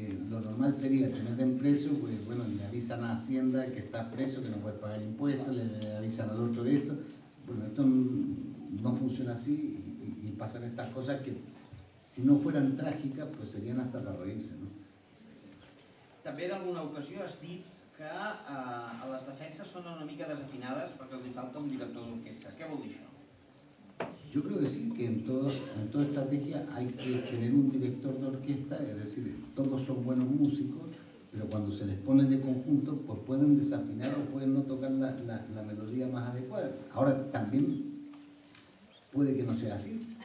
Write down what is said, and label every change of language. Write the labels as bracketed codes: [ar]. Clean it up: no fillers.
[es] lo normal sería te meten preso, pues bueno, le avisan a Hacienda que estás preso, que no puedes pagar impuestos, le avisan al otro de esto. Bueno, esto no funciona así y pasan estas cosas que si no fueran trágicas, pues serían hasta para reírse, ¿no? [ca] També en alguna ocasió has dit que les defenses són una mica desafinades perquè els hi falta un director d'orquestra. Què vol dir això? [es] Yo creo que sí, que en toda estrategia hay que tener un director de orquesta, es decir, todos son buenos músicos, pero cuando se les pone de conjunto, pues pueden desafinar o pueden no tocar la melodía más adecuada. Ahora, también puede que no sea así.